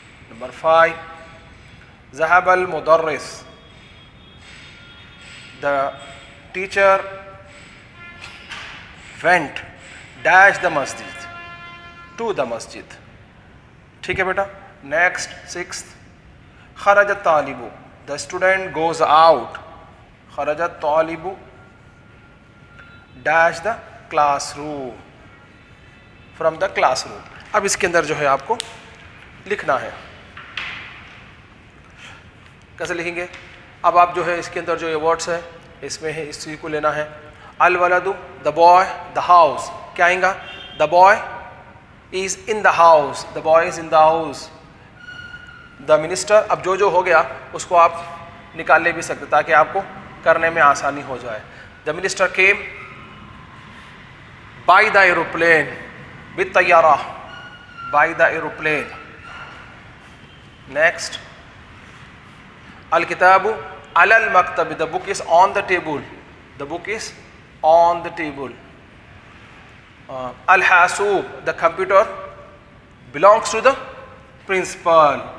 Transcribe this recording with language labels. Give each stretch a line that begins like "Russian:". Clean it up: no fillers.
English: Number 5, Zahab al-mudarris, the teacher went dash the masjid, to the masjid.
Urdu: ٹھیک ہے بیٹا.
English: Next 6th,
Arabic: خرج الطالب,
English: the student goes out.
Arabic: خرج الطالب
English: dash the classroom, from the classroom.
Urdu: اب اس کے اندر جو ہے آپ کو لکھنا ہے. کیسے لکھیں گے؟ اب آپ جو ہے اس کے اندر جو یہ ورڈس ہے اس میں ہے، اس چیز کو لینا ہے.
English: الولد, the boy, the house.
Urdu: کیا آئیں گا؟
English: the boy is in the house. the boy is in the house.
Urdu: the minister, اب جو ہو گیا اس کو آپ نکال لے بھی سکتے تاکہ آپ کو کرنے میں آسانی ہو جائے.
English: the minister came by the aeroplane, بالطیارہ, by the aeroplane. Next,
Arabic: الکتاب علی المکتب,
English: the book is on the table. the book is on the table. الحاسوب, the computer belongs to the principal.